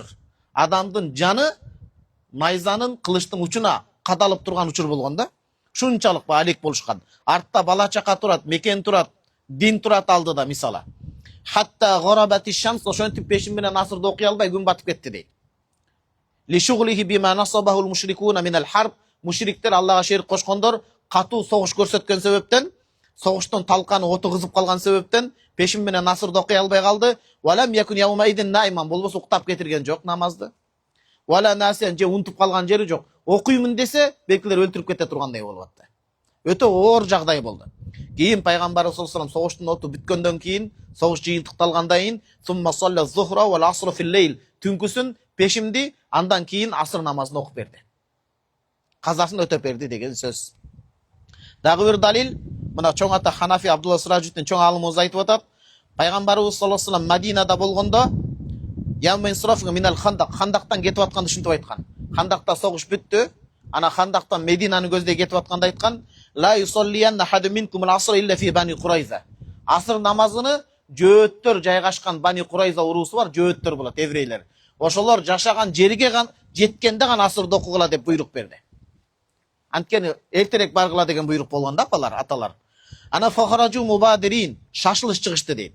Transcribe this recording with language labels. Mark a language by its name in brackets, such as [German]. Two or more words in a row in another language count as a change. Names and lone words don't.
[Kyrgyz] Адамдын жаны найзанын, кылычтын учуна кадалып турган учур болгон да. Шунчалык алек болушкан. Артта бала чака турат, мекен турат, дин турат алдыда мисалы. [Arabic] حتى غربت الشمس, [Kyrgyz] ошентип пешим менен асырды окуй албай күн батып кетти дейт. [Arabic] لشغله بما نصبه المشركون من الحرب, [Kyrgyz] мушриктер Аллага шерик кошкондор катуу согуш көрсөткөн себептен, согуштун талканы оту кызып калган себептен пешим менен асырды окуй албай калды. [Arabic] ولم يكن يومئذ نائما, [Kyrgyz] болбосо уктап кетирген жок намазды. [Arabic] ولا ناسيا, [Kyrgyz] же унутуп калган жери жок. Окуймун десе, белкилер өлтүрүп кете тургандай болуп атты. Өтө оор жагдай болду. Кийин пайгамбарыбыз [Arabic] صلى الله عليه وسلم [Kyrgyz] согуштун оту бүткөндөн кийин, согуш жыйынтыкталгандан кийин, [Arabic] ثم صلى الظهر والعصر في الليل, [Kyrgyz] түнкүсүн пешимди, андан кийин асыр намазын окуп берди. Казасын өтөп берди деген сөз. Дагы бир далил, мына чоң ата Ханафи Абдулла Сыражиттин чоң алымыбыз айтып атат. Пайгамбарыбыз [Arabic] صلى الله عليه وسلم [Kyrgyz] Мадинада болгондо, [Arabic] يوم انصرف من الخندق, [Kyrgyz] хандактан кетип атканды ушинтип айткан. Хандакта согуш бүттү. Ана хандактан Мединаны көздөй кетип атканда айткан: [Arabic] "لا يصلين أحد منكم العصر إلا في بني قريظة." [Kyrgyz] Асыр намазыны жөөттөр жайгашкан Бани Курайза уруусу бар, жөөттөр болот, еврейлер. Ошолор жашаган жерге жеткенде гана асырды окугула деп буйрук берди. Анткени эртерээк баргыла деген буйрук болгон да апалар, аталар. [Arabic] فخرجوا مبادرين, [Kyrgyz] шашылыш чыгышты дейт.